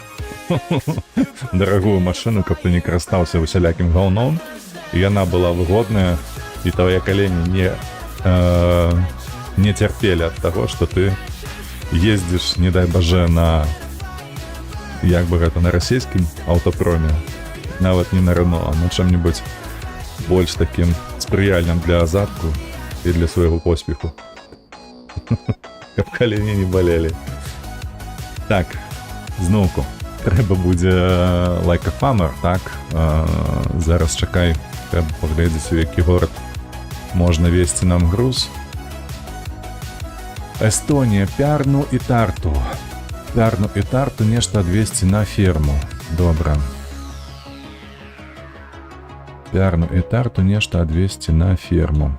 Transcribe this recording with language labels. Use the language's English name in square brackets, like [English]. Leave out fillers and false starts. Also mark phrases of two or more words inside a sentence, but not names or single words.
[Belarusian] машыну, каб ты не карыстаўся усялякім гаўном, і яна была выгодная, і твае калені не цярпелі ад таго, што ты ездзіш, не дай бажа, на як бы гэта, на расійскім аўтапроме, нават не на Рено, а на чым-небудзь больш такім спрыяльным для азарту і для свайго поспеху. Каб калені не балелі. Так, зноўку, трэба будзе [English] like a farmer, [Belarusian] так? Зараз чакай, трэба паглядзець, у які горад можна везці нам груз. Эстонія, Пярну і Тарту. Пярну і Тарту нешта адвезці на ферму. Добра. Пярну і Тарту нешта адвезці на ферму.